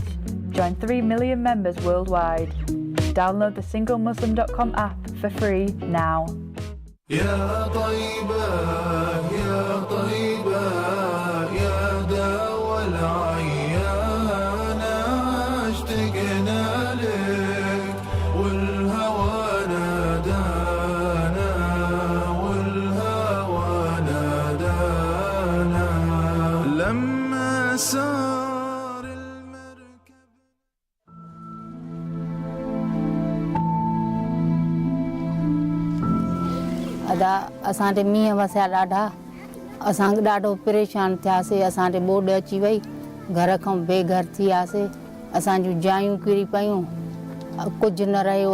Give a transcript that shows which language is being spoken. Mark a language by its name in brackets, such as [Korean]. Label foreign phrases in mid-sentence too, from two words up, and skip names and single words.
[English] Join 3 million members worldwide. Download the singlemuslim.com app for free now. [Arabic] يا طيبة يا طيبة يا دوا العيان اشتقنا لك والهوى نادانا والهوى نادانا لما سار المركب. [Sindhi] अदा असांजे मींहं वसिया ॾाढा, असां ॾाढो परेशान थियासीं। असांजे ॿोॾि अची वई, घर खां बेघर थी वियासीं। असांजूं जायूं किरी पियूं, कुझु न रहियो।